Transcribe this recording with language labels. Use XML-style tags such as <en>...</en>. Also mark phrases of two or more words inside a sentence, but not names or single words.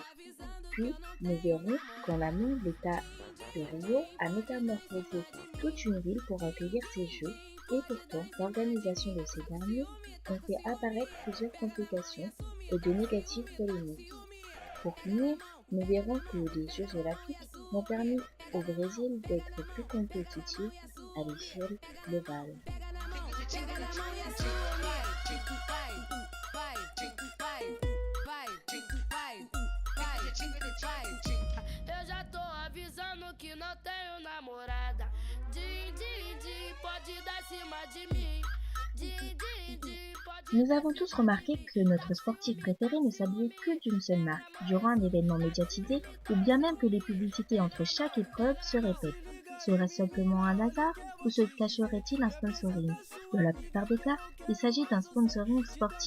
<fr>Puis, nous verrons qu'en amont, l'État de Rio a métamorphosé toute une ville pour accueillir ces Jeux, et pourtant, l'organisation de ces derniers ont fait apparaître plusieurs complications et de négatives polémiques. Pour finir, nous verrons que les Jeux olympiques ont permis au Brésil d'être plus compétitif à l'échelle globale.</fr> <pt>Eu já tô avisando que não tenho namorada. Din, din, din, pode dar cima de mim. Din, din, din, pode.</pt> <fr>Nous avons tous remarqué que notre sportif préféré ne s'habillait que d'une seule marque durant un événement médiatisé ou bien même que les publicités entre chaque épreuve se répètent. Serait-ce simplement un hasard ou se cacherait-il un sponsoring? Dans la plupart des cas, il s'agit d'un sponsoring sportif.</fr>